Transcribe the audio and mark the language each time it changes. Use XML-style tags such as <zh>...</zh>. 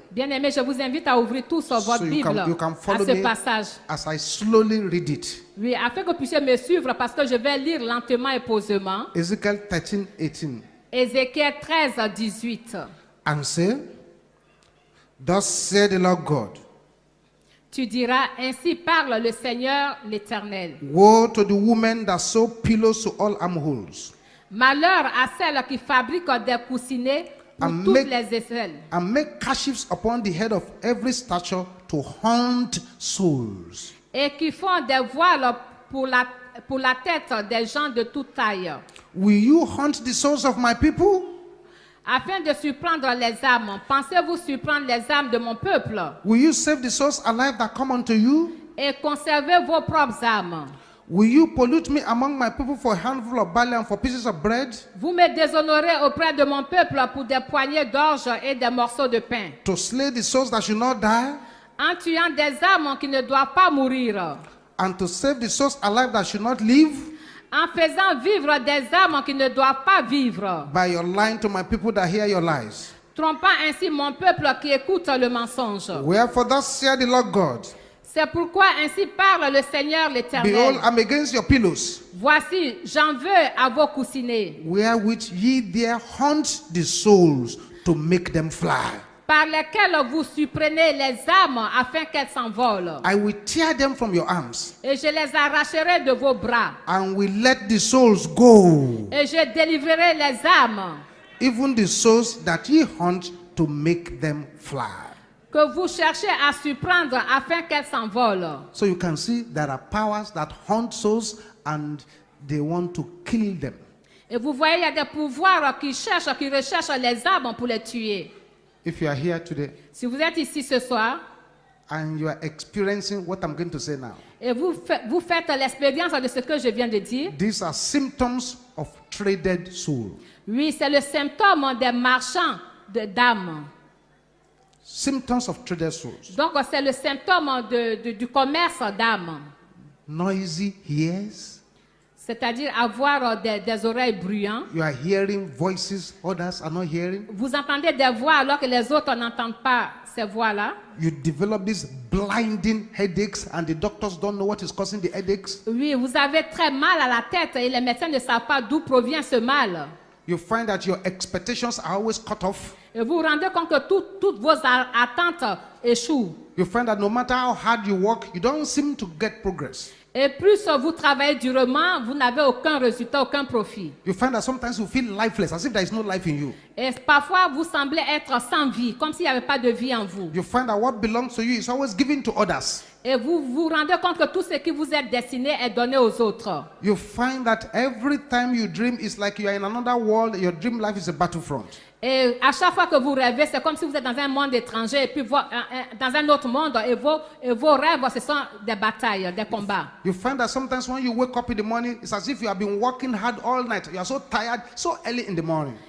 <fr>Bien-aimés, je vous invite à ouvrir tous votre</fr> <en>So you</en> <fr>Bible</fr> <en>can</en> <fr>à</fr> <en>follow</en> <fr>ce</fr> <en>me</en> <fr>passage.</fr> <en>as I slowly read it.</en> <fr>Oui, afin que vous puissiez me suivre parce que je vais lire lentement et posément.</fr> <en>Ezekiel 13, 18.</en> <fr>Ézéchiel 13, 18.</fr> <en>And say, thus said the Lord God,</en> <fr>Tu diras, ainsi parle le Seigneur l'Éternel.</fr> <en>woe to the women that sew pillows to all armholes,</en> <fr>Malheur à celles qui fabriquent des coussinets pour</fr> <en>And</en> <fr>toutes</fr> <en>make-</en> <fr>les aisselles</fr> <en>and make kerchiefs upon the head of every stature to haunt souls.</en> <fr>et qui font des voiles pour la tête des gens de toute taille,</fr> <en>Will you haunt the souls of my people?</en> <fr>afin de surprendre les âmes. Pensez-vous surprendre les âmes de mon peuple</fr> <en>Will you save the souls alive that come unto you?</en> <fr>et conserver vos propres âmes?</fr> <en>Will you pollute me among my people for a handful of barley and for pieces of bread?</en> <fr>Vous me déshonorez auprès de mon peuple pour des poignées d'orge et des morceaux de pain,</fr> <en>To slay the souls that should not die?</en> <fr>en tuant des âmes qui ne doivent pas mourir,</fr> <en>And to save the souls alive that should not live?</en> <fr>en faisant vivre des âmes qui ne doivent pas vivre,</fr> <en>By your lying to my people that hear your lies.</en> <fr>trompant ainsi mon peuple qui écoute le mensonge.</fr> <en>Wherefore thus saith the Lord God,</en> <fr>C'est pourquoi ainsi parle le Seigneur l'Éternel.</fr> <en>behold, I'm against your pillows,</en> <fr>Voici, j'en veux à vos coussinets,</fr> <en>wherewith ye there hunt the souls to make them fly.</en> <fr>par lesquels vous surprenez les âmes afin qu'elles s'envolent.</fr> <en>I will tear them from your arms,</en> <fr>Et je les arracherai de vos bras.</fr> <en>and will let the souls go,</en> <fr>Et je délivrerai les âmes</fr> <en>even the souls that ye hunt to make them fly.</en> <fr>que vous cherchez à surprendre afin qu'elles s'envolent.</fr> <en>So you can see there are powers that hunt souls and they want to kill them.</en> <fr>Et vous voyez, il y a des pouvoirs qui recherchent les âmes pour les tuer.</fr> <en>If you are here today</en> <fr>Si vous êtes ici ce soir</fr> <en>and you are experiencing what I'm going to say now,</en> <fr>et vous faites l'expérience de ce que je viens de dire,</fr> <en>these are symptoms of traded soul.</en> <fr>oui, c'est le symptôme des marchands d'âmes.</fr> <en>Symptoms of traded souls.</en> <fr>Donc, c'est le symptôme du commerce d'âmes.</fr> <en>Noisy ears.</en> <fr>C'est-à-dire avoir des oreilles bruyantes.</fr> <en>You are hearing voices others are not hearing.</en> <fr>Vous entendez des voix alors que les autres n'entendent pas ces voix-là.</fr> <en>You develop these blinding headaches and the doctors don't know what is causing the headaches.</en> <fr>Oui, vous avez très mal à la tête et les médecins ne savent pas d'où provient ce mal.</fr> <en>You find that your expectations are always cut off.</en> <fr>Et vous vous rendez compte que toutes vos attentes échouent.</fr> <en>You find that no matter how hard you work, you don't seem to get progress.</en> <fr>Et plus vous travaillez durement, vous n'avez aucun résultat, aucun profit.</fr> <en>You find that sometimes you feel lifeless, as if there is no life in you.</en> <fr>Et parfois, vous semblez être sans vie, comme s'il n'y avait pas de vie en vous.</fr> <en>You find that what belongs to you is always given to others.</en> <fr>Et vous vous rendez compte que tout ce qui vous est destiné est donné aux autres.</fr> <en>You find that every time you dream, it's like you are in another world. Your dream life is a battlefront.</en> <fr>Et à chaque fois que vous rêvez, c'est comme si vous êtes dans un monde étranger et puis dans un autre monde et vos rêves, ce sont des batailles, des combats.</fr> <en>You find that sometimes when you wake up in the morning, it's as if you have been working hard all night. You are so tired, so early in the morning.</en>